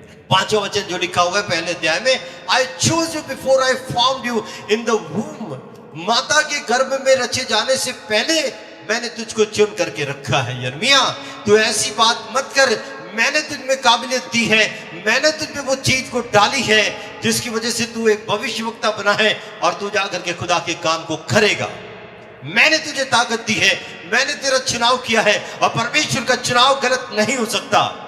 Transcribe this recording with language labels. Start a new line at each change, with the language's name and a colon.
Hindi: 5वां वचन जो लिखा हुआ है पहले अध्याय में,
English: I chose you before I formed you in the womb.
Hindi: माता के गर्भ में रचे जाने से पहले मैंने तुझको चुन करके रखा है. यिर्मयाह, तू ऐसी बात मत कर. मैंने तुझ में काबिलियत दी है, मैंने तुझ में वो चीज को डाली है जिसकी वजह से तू एक भविष्यवक्ता बना है और तू जाकर के खुदा के काम को करेगा. मैंने तुझे ताकत दी है, मैंने तेरा चुनाव किया है, और परमेश्वर का चुनाव गलत नहीं हो सकता.